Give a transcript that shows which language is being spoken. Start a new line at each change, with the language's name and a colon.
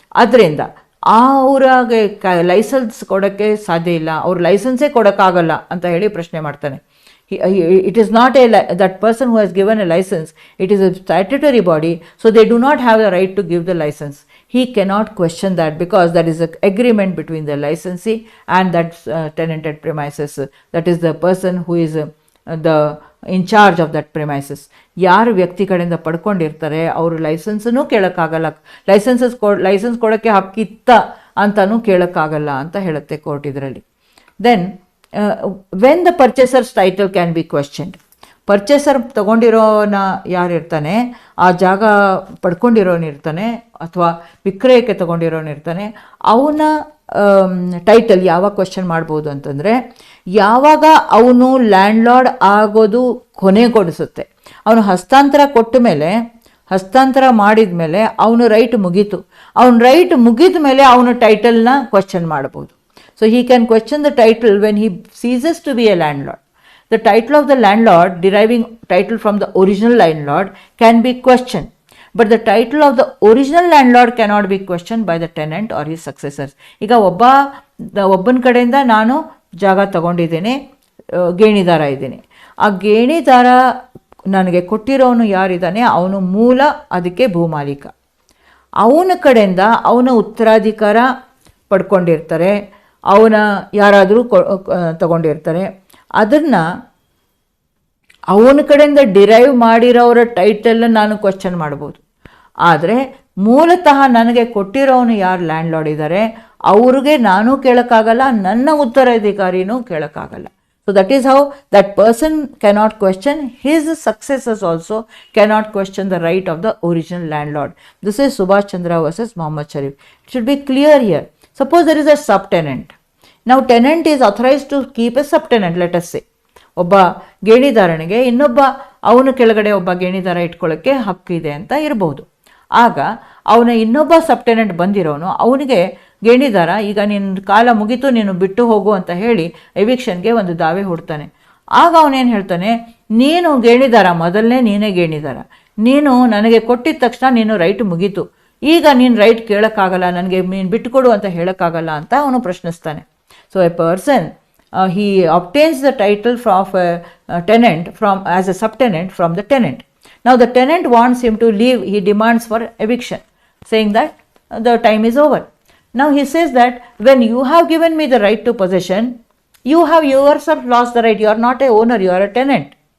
Kannada: ಅದರಿಂದ ಅವ್ರಿಗೆ ಲೈಸೆನ್ಸ್ ಕೊಡೋಕ್ಕೆ ಸಾಧ್ಯ ಇಲ್ಲ, ಅವ್ರ ಲೈಸೆನ್ಸೇ ಕೊಡೋಕ್ಕಾಗಲ್ಲ ಅಂತ ಹೇಳಿ ಪ್ರಶ್ನೆ ಮಾಡ್ತಾನೆ.
English: It is not that person who has given a license, it is a statutory body, so they do not have the right to give the license. He cannot question that because that is an agreement between the licensee and that tenanted premises, that is the person who is the in charge of that premises.
Kannada: ಯಾರು ವ್ಯಕ್ತಿ ಕಡೆಯಿಂದ ಪಡ್ಕೊಂಡಿರ್ತಾರೆ ಅವರು ಲೈಸೆನ್ಸನ್ನು ಕೇಳೋಕ್ಕಾಗಲ್ಲ, licence ಕೊಡೋಕ್ಕೆ ಹಕ್ಕಿತ್ತ ಅಂತಲೂ ಕೇಳೋಕ್ಕಾಗಲ್ಲ ಅಂತ ಹೇಳುತ್ತೆ court ಇದರಲ್ಲಿ.
English: Then when the purchaser's title can be questioned.
Kannada: Purchaser ತಗೊಂಡಿರೋನ ಯಾರಿರ್ತಾನೆ, ಆ ಜಾಗ ಪಡ್ಕೊಂಡಿರೋನಿರ್ತಾನೆ ಅಥವಾ ವಿಕ್ರಯಕ್ಕೆ ತಗೊಂಡಿರೋನಿರ್ತಾನೆ, ಅವನ ಟೈಟಲ್ ಯಾವಾಗ ಕ್ವೆಶ್ಚನ್ ಮಾಡ್ಬೋದು ಅಂತಂದರೆ, ಯಾವಾಗ ಅವನು ಲ್ಯಾಂಡ್ಲಾರ್ಡ್ ಆಗೋದು ಕೊನೆಗೊಳಿಸುತ್ತೆ. ಅವನು ಹಸ್ತಾಂತರ ಕೊಟ್ಟ ಮೇಲೆ, ಹಸ್ತಾಂತರ ಮಾಡಿದ ಮೇಲೆ ಅವನು ರೈಟ್ ಮುಗೀತು, ಅವನ ರೈಟ್ ಮುಗಿದ ಮೇಲೆ ಅವನು ಟೈಟಲ್ನ ಕ್ವೆಶ್ಚನ್ ಮಾಡ್ಬೋದು.
English: So he can question the title when he ceases to be a landlord. The title of the landlord, deriving title from the original landlord, can be questioned, but the title of the original landlord cannot be questioned by the tenant or his successors.
Kannada: ಈಗ ಒಬ್ಬನ ಕಡೆಯಿಂದ ನಾನು ಜಾಗ ತಗೊಂಡಿದ್ದೇನೆ, ಗೇಣಿದಾರ ಇದ್ದೀನಿ, ಆ ಗೇಣಿದಾರ ನನಗೆ ಕೊಟ್ಟಿರೋನು ಯಾರಿದ್ದಾನೆ ಅವನು ಮೂಲ ಅದಕ್ಕೆ ಭೂಮಾಲೀಕ. ಅವನ ಕಡೆಯಿಂದ ಅವನ ಉತ್ತರಾಧಿಕಾರ ಪಡ್ಕೊಂಡಿರ್ತಾರೆ, ಅವನ ಯಾರಾದರೂ ತಗೊಂಡಿರ್ತಾರೆ, ಅದನ್ನು ಅವನ ಕಡೆಯಿಂದ ಡಿರೈವ್ ಮಾಡಿರೋರ ಟೈಟಲ್ ನಾನು ಕ್ವೆಶ್ಚನ್ ಮಾಡ್ಬೋದು. ಆದರೆ ಮೂಲತಃ ನನಗೆ ಕೊಟ್ಟಿರೋನು ಯಾರು ಲ್ಯಾಂಡ್ಲಾರ್ಡ್ ಇದ್ದಾರೆ ಅವ್ರಿಗೆ ನಾನು ಕೇಳೋಕ್ಕಾಗಲ್ಲ, ನನ್ನ ಉತ್ತರಾಧಿಕಾರಿನೂ ಕೇಳೋಕ್ಕಾಗಲ್ಲ.
English: So that is how that person cannot question, his successors also cannot question the right of the original landlord. This is Subhash Chandra versus Muhammad Sharif. It should be clear here. Suppose there is a subtenant. Now tenant is authorized to keep a subtenant, let us say.
Kannada: ಒಬ್ಬ ಗೇಣಿದಾರನಿಗೆ ಇನ್ನೊಬ್ಬ ಅವನ ಕೆಳಗಡೆ ಒಬ್ಬ ಗೇಣಿದಾರ ಇಟ್ಕೊಳ್ಳೋಕ್ಕೆ ಹಕ್ಕಿದೆ ಅಂತ ಇರಬಹುದು. ಆಗ ಅವನ ಇನ್ನೊಬ್ಬ ಸಬ್ಟೆನೆಂಟ್ ಬಂದಿರೋನು ಅವನಿಗೆ ಗೇಣಿದಾರ ಈಗ ನಿನ್ನ ಕಾಲ ಮುಗಿತು ನೀನು ಬಿಟ್ಟು ಹೋಗು ಅಂತ ಹೇಳಿ ಎವಿಕ್ಷನ್ಗೆ ಒಂದು ದಾವೆ ಹೂಡ್ತಾನೆ. ಆಗ ಅವನೇನು ಹೇಳ್ತಾನೆ, ನೀನು ಗೇಣಿದಾರ, ಮೊದಲನೇ ನೀನೇ ಗೇಣಿದಾರ, ನೀನು ನನಗೆ ಕೊಟ್ಟಿದ ತಕ್ಷಣ ನೀನು ರೈಟ್ ಮುಗೀತು, ಈಗ ನೀನು ರೈಟ್ ಕೇಳೋಕ್ಕಾಗಲ್ಲ, ನನಗೆ ನೀನು ಬಿಟ್ಟುಕೊಡು ಅಂತ ಹೇಳೋಕ್ಕಾಗಲ್ಲ ಅಂತ ಅವನು ಪ್ರಶ್ನಿಸ್ತಾನೆ.
English: So a person he obtains the title of a tenant as a subtenant from the tenant. Now the tenant wants him to leave, he demands for eviction, saying that the time is over. Now he says that when you have given me the right to possession, you have yourself lost the right, you are not a owner, you are a tenant.